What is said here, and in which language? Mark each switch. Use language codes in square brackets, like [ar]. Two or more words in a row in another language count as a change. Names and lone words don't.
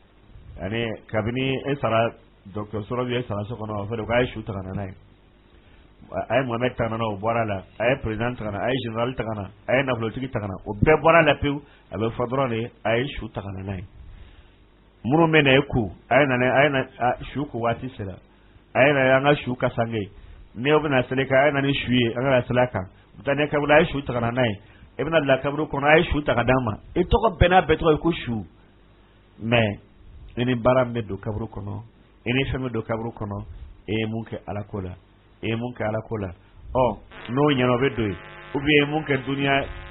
[bm] ani kabini e sara dɔgɔtɔrɔso la e sara so kɔnɔ o fɛ de k'a ye su ta ka na n'a ye ay Mohamed tagana o bɔra la ay président tagana ay général tagana ay nafolotigi tagana o bɛɛ bɔra la pewu a bɛ fɔ dɔrɔn de ay su tagana n'a ye minnu bɛ na e ku ay na su ku waati sera ay na an ka su ka sange ne bɛna seli ka ay na ni su ye an ka seli kan u taa ne kaburu ay su tagana n'a ye e bɛna bila kaburu kɔnɔ ay su taga d'an ma e tɔgɔ bɛɛ n'a bɛɛ tɔgɔ ye ko su mais e ni baara min bɛ don kaburu kɔnɔ e ni fɛn bɛ don kaburu kɔnɔ e ye mun kɛ ala ko la e ye mun kɛ ala ko la n'o ɲɛna o bɛ don ye [fr] ou bien [bm] e ye mun kɛ duniya